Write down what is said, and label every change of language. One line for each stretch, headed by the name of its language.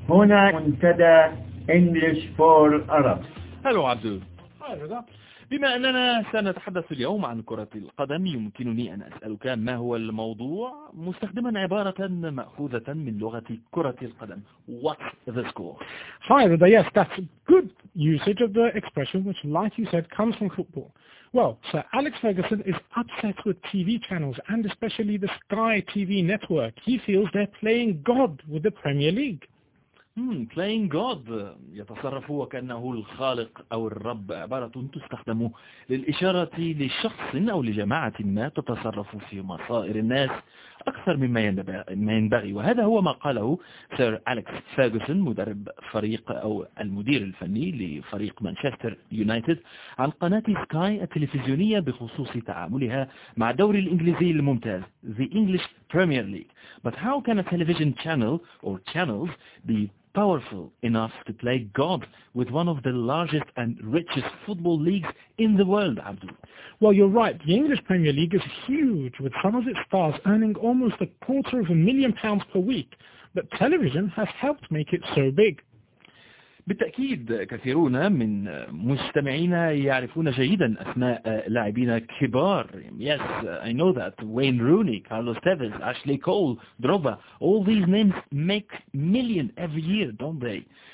Arabic: هنا منتدى English for Arabs.
English: Hello Abdul. Hi Reza.
Arabic: بما أننا سنتحدث اليوم عن كرة القدم، يمكنني أن أسألك ما هو الموضوع مستخدما عبارة مأخوذة من لغة كرة القدم.
English: What's the score? Hi Reza. Yes, that's a good usage of the expression, which, like you said, comes from football. Well, Sir Alex Ferguson is upset with TV channels and especially the Sky TV network. He feels they're playing God with the Premier League. Playing God.
Arabic: يتصرف وكأنه الخالق أو الرب. عبارة تستخدم للإشارة لشخص أو لجماعة ما تتصرف في مصائر الناس أكثر مما ينبغي. وهذا هو ما قاله سير أليكس فيرغسون، مدرب فريق أو المدير الفني لفريق مانشستر يونايتد، عن قناة سكاي التلفزيونية بخصوص تعاملها مع الدوري الإنجليزي الممتاز The English Premier League.
English: But how can a television channel or channels be powerful enough to play God with one of the largest and richest football leagues in the world, Abdul? Well, you're right. The English Premier League is huge, with some of its stars earning almost £250,000 per week. But television has helped make it so big.
Arabic: بالتأكيد كثيرون من مستمعينا يعرفون جيدا أسماء لاعبين كبار.
English: Yes, I know that. Wayne Rooney, Carlos Tevez, Ashley Cole, Drogba. All these names make million every year, don't they?